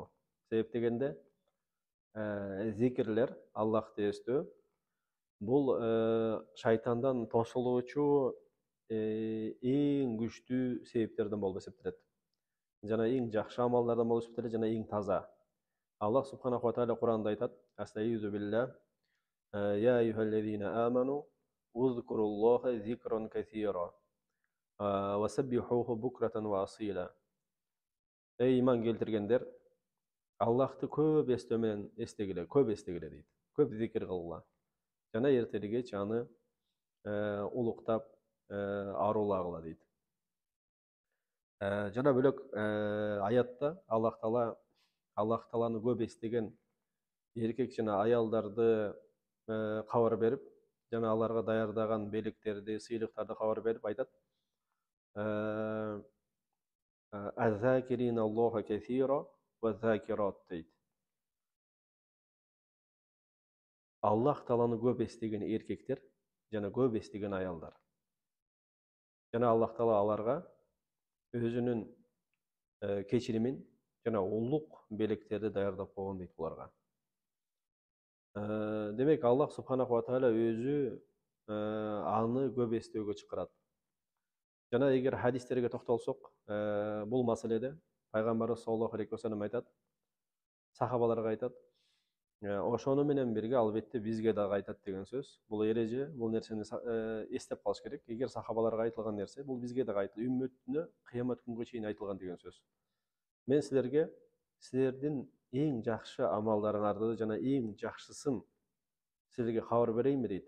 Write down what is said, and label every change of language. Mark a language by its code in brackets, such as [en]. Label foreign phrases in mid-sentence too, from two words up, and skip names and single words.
[ky] Себеп дегенде зикирлер, Аллахты эстөө бул шайтандан тосулуучу эң күчтүү себептерден болуп эсептелет. Жана эң жакшы амалдардан болуп эсептелет, жана эң таза. Аллах [ar] سبحانه وتعالى [ky] Куранда айтат: [ar] "أستعيذ بالله، يا أيها الذين آمنوا اذكروا الله ذكرا كثيرا وسبحوه بكرة وأصيلا." [ky] Эй иман келтиргендер, Аллахты көп эстөө менен эстегиле, көп эстегиле дейт. Көп зикир кылгыла. Жана эртеги кеч аны улуктап, аруулагыла дейт. Жана бөлөк аятта Аллах Тааланы көп эстеген эркек жана аялдарды кабар берип, жана аларга даярдаган белектерди, сыйлыктарды кабар берип айтат: [ar] "والذاكرين الله كثيرا والذاكرات" [ky] дейт. Аллах Тааланы көп эстеген эркектер жана көп эстеген аялдар. Жана Аллах Таала аларга өзүнүн кечиримин жана улук белектерди даярдап койгон дейт буларга. Демек Аллах [ar] سبحانه وتعالى [ky] өзү аны көп эстөөгө чакырат. Жана эгер хадистерге токтолсок, бул маселеде пайгамбарыбыз [ar] صلى الله عليه وسلم [ky] айтат, сахабаларга айтат: "Ошону менен бирге албетте бизге дагы айтат" деген сөз. Бул эреже, бул нерсени эстеп калыш керек. Эгер сахабаларга айтылган нерсе, бул бизге дагы айтылат, үммөтүнө кыямат күнгө чейин айтылган деген сөз. Мен силерге силердин эң жакшы амалдарыңарды жана эң жакшысын силерге кабар берейинби дейт.